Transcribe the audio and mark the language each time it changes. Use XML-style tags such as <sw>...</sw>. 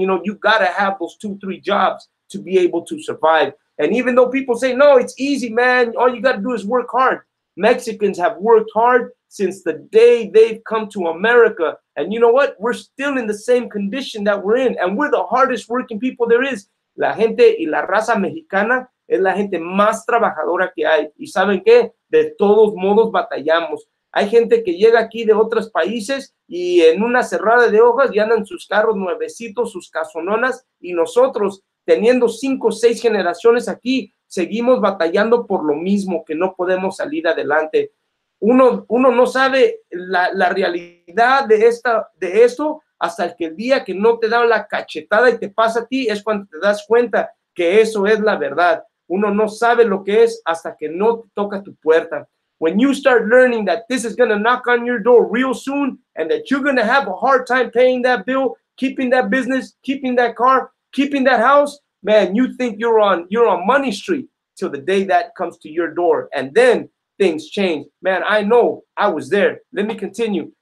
<en>You know, you got to have those 2-3 jobs to be able to survive. And even though people say, no, it's easy, man, all you got to do is work hard. Mexicans have worked hard since the day they've come to America. And you know what? We're still in the same condition that we're in. And we're the hardest working people there is.</en> <es>La gente y la raza mexicana es la gente más trabajadora que hay. ¿Y saben qué? De todos modos batallamos. Hay gente que llega aquí de otros países y en una cerrada de hojas ya andan sus carros nuevecitos, sus casononas, y nosotros, teniendo 5 o 6 generaciones aquí, seguimos batallando por lo mismo, que no podemos salir adelante. uno no sabe la realidad de esto hasta que el día que no te dan la cachetada y te pasa a ti es cuando te das cuenta que eso es la verdad. Uno no sabe lo que es hasta que no te toca tu puerta.</es> <en>When you start learning that this is going to knock on your door real soon and that you're going to have a hard time paying that bill, keeping that business, keeping that car, keeping that house, man, you think you're on Money Street till the day that comes to your door. And then things change. Man, I know I was there. Let me continue.</en>